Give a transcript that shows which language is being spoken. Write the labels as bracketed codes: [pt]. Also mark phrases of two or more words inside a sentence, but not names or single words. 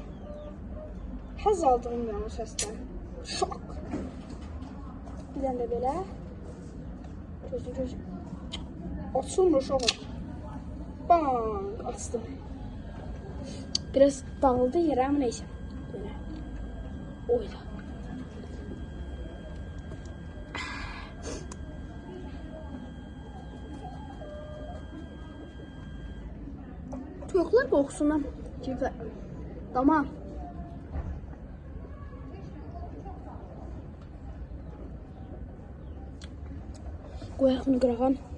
[az] Həzz aldığım yəni o səsdən. Şok. Bir dənə də belə. Gözü. Açılmır uşaq. Bang! Açdım. [tr] Biraz dağıldı yerə ama neyse. Böyle. Oyla. [az] Toyuqlar qoxusundan girdi. Tamam. Qoyaq bunu qırağam.